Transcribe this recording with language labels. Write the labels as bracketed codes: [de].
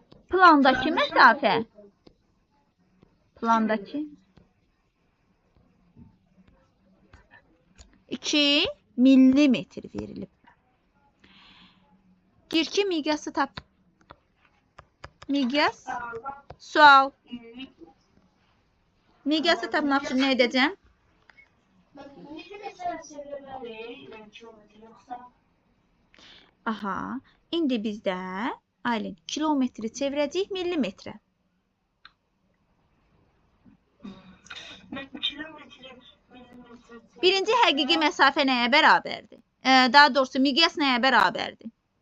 [az] Plandakı məsafə, plandakı 2 millimetr verilib. Deyir ki, miqyası tap. Miqyas, sual. Miqyası tapmaq üçün nə edəcəm? [tr] Millimetre çevirmeli, kilometre yoksa. [az] Aha, indi bizdə, Aylin, kilometri çevirəcəyik millimetrə. [tr] Kilometre, millimetre. [az] Birinci həqiqi məsafə nəyə bərabərdir? Daha doğrusu, miqyas nəyə bərabərdir?